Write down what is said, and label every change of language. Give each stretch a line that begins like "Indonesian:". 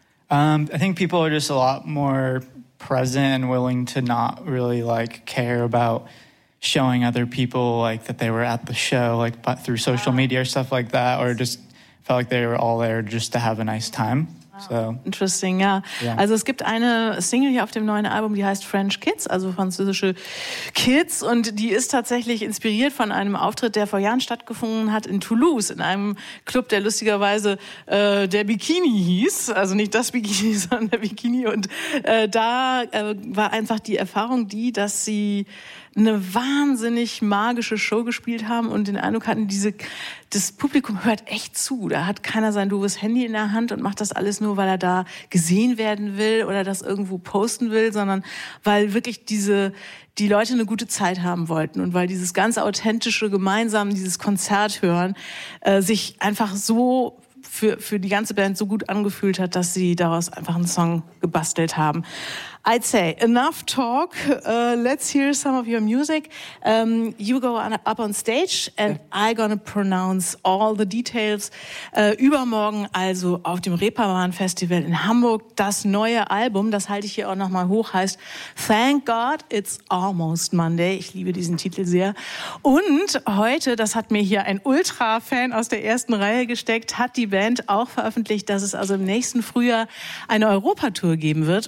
English: I think people are just a lot more present and willing to not really like care about showing other people like that they were at the show, like but through social media or stuff like that, or just felt like they were all there just to have a nice time. So, interesting, ja.
German: Also es gibt eine Single hier auf dem neuen Album, die heißt French Kids, also französische Kids, und die ist tatsächlich inspiriert von einem Auftritt, der vor Jahren stattgefunden hat in Toulouse, in einem Club, der lustigerweise der Bikini hieß, also nicht das Bikini, sondern der Bikini, und war einfach die Erfahrung die, dass sie eine wahnsinnig magische Show gespielt haben und den Eindruck hatten, das Publikum hört echt zu. Da hat keiner sein doofes Handy in der Hand und macht das alles nur, weil er da gesehen werden will oder das irgendwo posten will, sondern weil wirklich die Leute eine gute Zeit haben wollten und weil dieses ganz authentische, gemeinsam dieses Konzert hören, sich einfach so für die ganze Band so gut angefühlt hat, dass sie daraus einfach einen Song gebastelt haben.
English: I'd say, enough talk. Let's hear some of your music. You go up on stage and I'm gonna pronounce all the details.
German: Übermorgen also auf dem Reeperbahn-Festival in Hamburg. Das neue Album, das halte ich hier auch nochmal hoch, heißt Thank God It's Almost Monday. Ich liebe diesen Titel sehr. Und heute, das hat mir hier ein Ultra-Fan aus der ersten Reihe gesteckt, hat die Band auch veröffentlicht, dass es also im nächsten Frühjahr eine Europa-Tour geben wird.